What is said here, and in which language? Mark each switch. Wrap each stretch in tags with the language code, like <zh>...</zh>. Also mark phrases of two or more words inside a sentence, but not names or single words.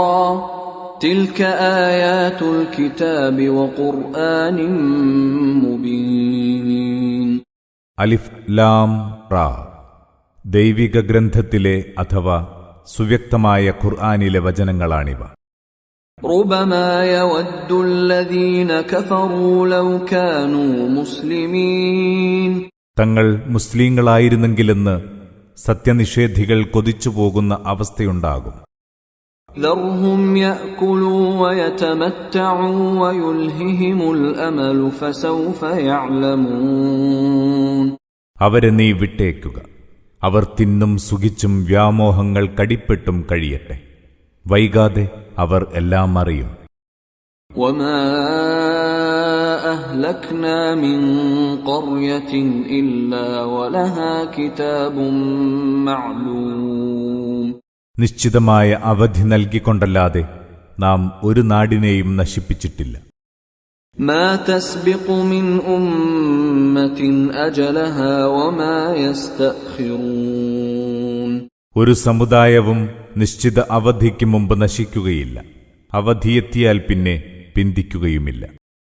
<ar>تلك آيات الكتاب وقرآن مبين. الر.</ar> <ml>ദൈവിക ഗ്രന്ഥത്തിലെ അഥവാ സുവ്യക്തമായ ഖുർആനിലെ വചനങ്ങളാണിവ.</ml> <ar>ربما يود الذين كفروا لو كانوا مسلمين.</ar> <ml>തങ്ങൾ മുസ്ലിങ്ങളായിരുന്നെങ്കിലെന്ന് സത്യനിഷേധികൾ കൊതിച്ചുപോകുന്ന അവസ്ഥയുണ്ടാകും.</ml> <ar>ذرهم يأكلوا ويتمتعوا ويلههم الأمل فسوف يعلمون.</ar> <ml>അവരെ നീ വിട്ടേക്കുക. അവർ തിന്നും സുഖിച്ചും വ്യാമോഹങ്ങൾ കടിപ്പെട്ടും കഴിയട്ടെ. വൈകാതെ അവർ എല്ലാം അറിയും.</ml> <ar>وما أهلكنا من قرية إلا ولها كتاب معلوم.</ar> <ml>നിശ്ചിതമായ അവധി നൽകിക്കൊണ്ടല്ലാതെ നാം ഒരു നാടിനെയും നശിപ്പിച്ചിട്ടില്ല.</ml> <ar>ما تسبق من أمة أجلها وما يستأخرون.</ar> <ml>ഒരു സമുദായവും നിശ്ചിത അവധിക്ക് മുമ്പ് നശിക്കുകയില്ല. അവധിയെത്തിയാൽ പിന്നെ പിന്തിക്കുകയുമില്ല.</ml>